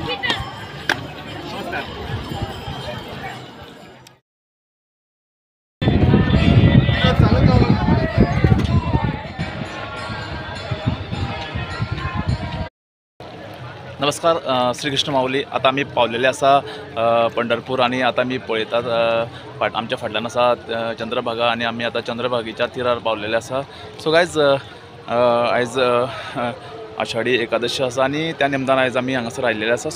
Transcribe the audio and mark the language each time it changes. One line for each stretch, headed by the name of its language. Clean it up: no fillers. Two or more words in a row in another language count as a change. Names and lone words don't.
Konkani: नमस्कार, श्रीकृष्ण माऊली। आता आम्ही पावलेले असा पंढरपूर आणि आता मी पळयतात आमच्या फाटल्यान असा चंद्रभागा आणि आम्ही आता चंद्रभागेच्या तिरार पावलेले असा।
English: so guys
Konkani: आयज आषाढी एकादशी आसा आणि त्या निमतान आयज आम्ही हांगासर आयिल्ले आसा।